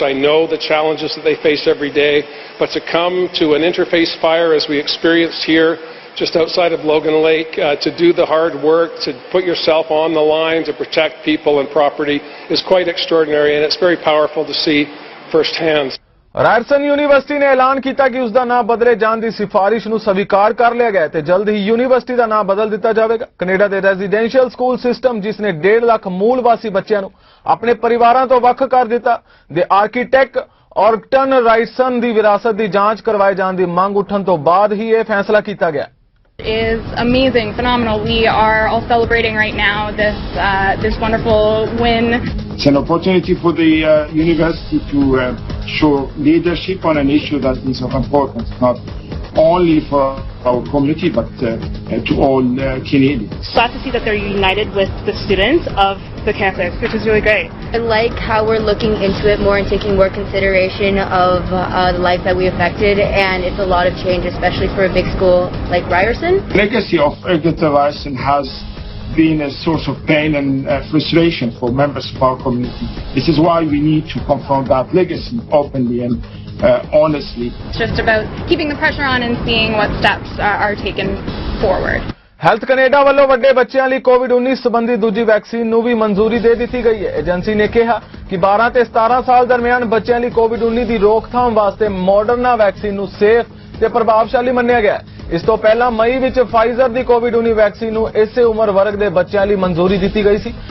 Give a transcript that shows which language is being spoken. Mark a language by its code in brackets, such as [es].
[en] I know the challenges that they face every day, but to come to an interface fire as we experienced here just outside of Logan Lake, to do the hard work, to put yourself on the line, to protect people and property is quite extraordinary, and it's very powerful to see firsthand. [pa] Ryerson university ਨੇ ਐਲਾਨ ਕੀਤਾ ਕਿ ਉਸ ਦਾ ਨਾਮ ਬਦਲੇ ਜਾਣ ਦੀ ਸਿਫਾਰਿਸ਼ ਨੂੰ ਸਵੀਕਾਰ ਕਰ ਲਿਆ ਗਿਆ ਤੇ ਜਲਦ ਹੀ ਯੂਨੀਵਰਸਿਟੀ ਦਾ ਨਾਮ ਬਦਲ ਦਿੱਤਾ ਜਾਵੇਗਾ। ਕੈਨੇਡਾ ਦੇ ਰੈਜ਼ੀਡੈਂਸ਼ੀਅਲ ਸਕੂਲ ਸਿਸਟਮ ਜਿਸ ਨੇ 1.5 ਲੱਖ ਮੂਲ ਵਾਸੀ ਬੱਚਿਆਂ ਨੂੰ ਆਪਣੇ ਪਰਿਵਾਰਾਂ ਤੋਂ ਵੱਖ ਕਰ ਦਿੱਤਾ ਦੇ ਆਰਕੀਟੈਕਟ ਔਰਟਨ ਰਾਇਰਸਨ ਦੀ ਵਿਰਾਸਤ ਦੀ ਜਾਂਚ ਕਰਵਾਏ ਜਾਣ ਦੀ ਮੰਗ ਉੱਠਣ ਤੋਂ ਬਾਅਦ ਹੀ ਇਹ ਫੈਸਲਾ ਕੀਤਾ ਗਿਆ। [en] Is amazing, phenomenal. We are all celebrating right now this wonderful win. It's an opportunity for the university to show leadership on an issue that is of importance, not only for our community but to all Canadians. Glad to see that they're united with the students of the campus, which is really great. I like how we're looking into it more and taking more consideration of the life that we affected, and it's a lot of change, especially for a big school like Ryerson. The legacy of Edgar Ryerson has been a source of pain and frustration for members of our community. This is why we need to confront that legacy openly and honestly. It's just about keeping the pressure on and seeing what steps are taken forward. [pa] Health Canada ਵੱਲੋਂ ਵੱਡੇ ਬੱਚਿਆਂ ਲਈ ਕੋਵਿਡ-19 ਸੰਬੰਧੀ ਦੂਜੀ vaccine ਨੂੰ ਵੀ ਮਨਜ਼ੂਰੀ ਦੇ ਦਿੱਤੀ ਗਈ ਹੈ। ਏਜੰਸੀ ਨੇ ਕਿਹਾ ਕਿ 12 ਤੇ 17 ਸਾਲ ਦਰਮਿਆਨ ਬੱਚਿਆਂ ਲਈ ਕੋਵਿਡ-19 ਦੀ ਰੋਕਥਾਮ ਵਾਸਤੇ ਮਾਡਰਨਾ ਵੈਕਸੀਨ ਨੂੰ ਸੇਫ ਤੇ ਪ੍ਰਭਾਵਸ਼ਾਲੀ ਮੰਨਿਆ ਗਿਆ। ਇਸ ਤੋਂ ਪਹਿਲਾਂ ਮਈ ਵਿੱਚ ਫਾਈਜ਼ਰ ਦੀ ਕੋਵਿਡ-19 ਵੈਕਸੀਨ ਨੂੰ ਇਸੇ ਉਮਰ ਵਰਗ ਦੇ ਬੱਚਿਆਂ ਲਈ ਮਨਜ਼ੂਰੀ ਦਿੱਤੀ ਗਈ ਸੀ।